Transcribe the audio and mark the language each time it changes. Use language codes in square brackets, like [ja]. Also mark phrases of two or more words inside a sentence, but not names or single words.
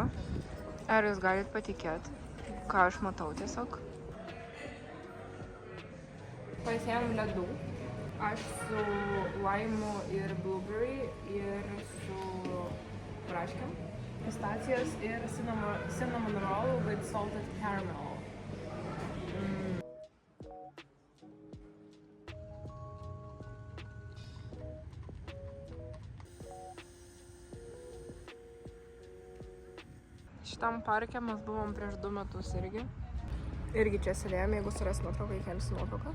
[lt] Ar jūs galit patikėti, ką aš matau tiesiog? Pasiėmėm ledų. Aš su laimu ir blueberry ir su braškėm. Pistacijas ir [en] cinnamon roll with salted caramel. [lt] Šitam parke mes buvom prieš 2 metus irgi. Irgi čia sėdėjom, jeigu suras nuotrauką, įkelsiu nuotrauką.